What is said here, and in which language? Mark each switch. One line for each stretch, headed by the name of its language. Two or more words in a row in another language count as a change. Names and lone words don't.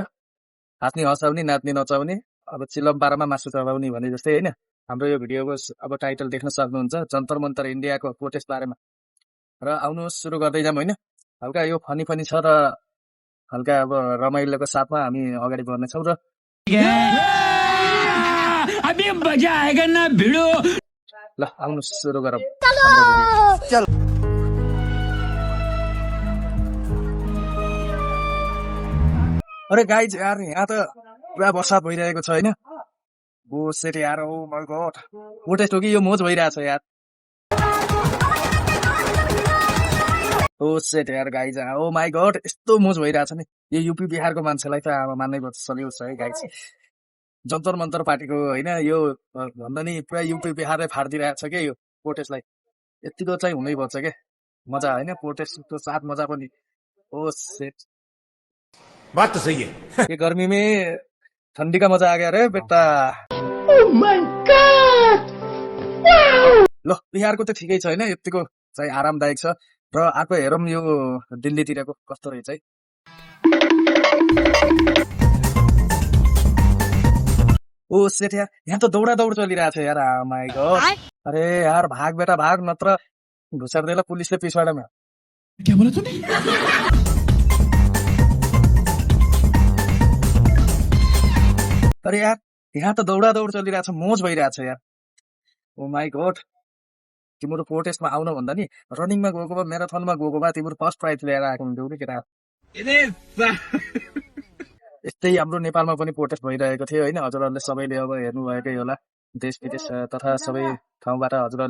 Nepali: हाँस्ने हँसाउने नाच्ने नचाउने अब चिलम पारामा मासु चबाउने भने जस्तै होइन। हाम्रो यो भिडियोको अब टाइटल देख्न सक्नुहुन्छ, जन्तर मन्तर इन्डियाको प्रोटेस्ट बारेमा। र आउनुहोस् सुरु गर्दै जाऊँ होइन। हल्का यो
English: funny funny
Nepali: छ र हल्का अब रमाइलोको साथमा हामी अगाडि बढ्नेछौँ र
Hindi: अभी मजा आएगा ना भिडो।
Nepali: ल आउनुहोस् सुरु गरौँ हाम्रो भिडियो। अरे गाइज यार यहाँ त पुरा वर्षा भइरहेको छ होइन। बुसेट यार,
English: oh my god,
Nepali: प्रोटेस्ट हो कि यो मोज भइरहेछ यार। ओ सेट यार गाइज,
English: oh my god,
Nepali: यस्तो मोज भइरहेछ नि। यो युपी बिहारको मान्छेलाई त अब मान्नै पर्छ, सल्युट छ है गाइज। जन्तर मन्तर पार्टीको होइन यो भन्दा नि पुरा युपी बिहारले फाडिदिरहेछ क्या यो प्रोटेस्टलाई। यतिको चाहिँ हुनैपर्छ क्या मजा होइन, प्रोटेस्टको साथ मजा पनि। ओ सेट,
Hindi: बात तो सही है। ये गर्मी में ठंडी का मजा आ गया रे बेटा।
Nepali: ल बिहारको त ठिकै छ होइन, यतिको चाहिँ आरामदायक छ। र अर्को हेरौँ यो दिल्लीतिरको कस्तो रहेछ है। ओ सेट यार, यहाँ त दौडा दौड चलिरहेछ यार।
English: my god,
Hindi: अरे यार भाग बेटा भाग,
Nepali: नत्र घुसार्दैला पुलिसले पिछवाडामा।
Hindi: क्या बोला तूने?
Nepali: अरे यार यहाँ त दौडा दौड चलिरहेछ, मोज भइरहेछ यार।
English: oh my god,
Nepali: तिम्रो प्रोटेस्टमा आउन भन्दा नि रनिङमा गएको भए, म्याराथनमा गएको भए तिम्रो
English: first prize
Nepali: लिएर आएको हुन्थ्यौ नि केटा। यस्तै हाम्रो नेपालमा पनि प्रोटेस्ट भइरहेको थियो होइन। हजुरहरूले सबैले अब हेर्नुभएकै होला, देश विदेश तथा सबै ठाउँबाट हजुरहरूले।